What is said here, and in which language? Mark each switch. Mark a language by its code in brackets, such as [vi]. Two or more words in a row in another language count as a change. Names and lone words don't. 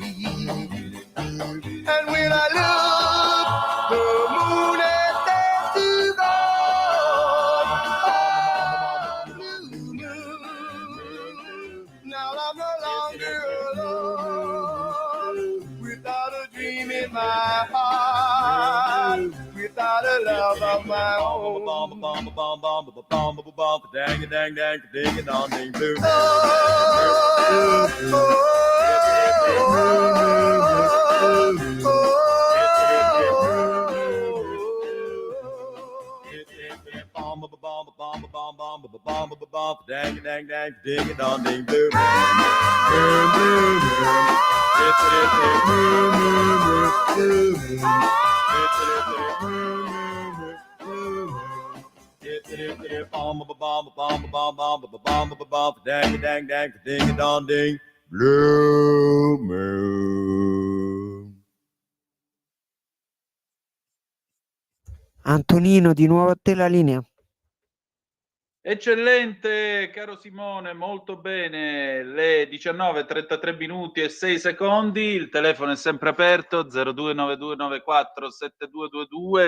[en] And when I looked, the moon had set to gold. Blue moon, now I'm no longer alone, without a dream in my heart, without a love of my own. Dang dang dang, ding it on ding blue. Dang dang dang, ding it on ding blue. Dang dang dang, ding it on ding blue moon. [it] Antonino, di nuovo a te la linea. Eccellente, caro Simone, molto bene. Le 19:33 minuti e 6 secondi. Il telefono è sempre aperto, 0292947222.